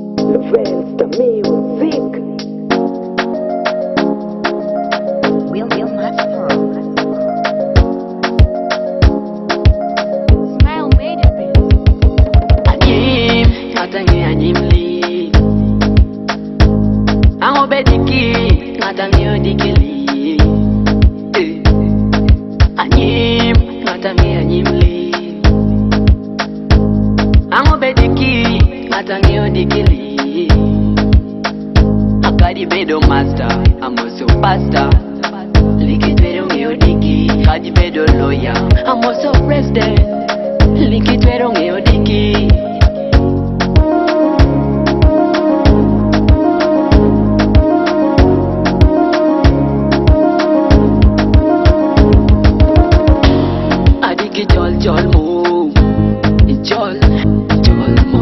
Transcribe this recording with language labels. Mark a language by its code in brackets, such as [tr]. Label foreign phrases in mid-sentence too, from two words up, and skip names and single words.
[en] Lovelstar music. Smile made it big. [ach] Anyim, ngatangi anyim li. Ango bediki, ngatangi odikili. Anyim, ngatangi anyim li. Ango bediki, ngatangi odikili. Akadi bedo master, [en] I'm also pastor. [ach] Likitwero ngeodiki, kadi bedo lawyer, [en] I'm also president. [ach] Likitwero ngeodiki. Adiki jol jol mo, jol jol mo.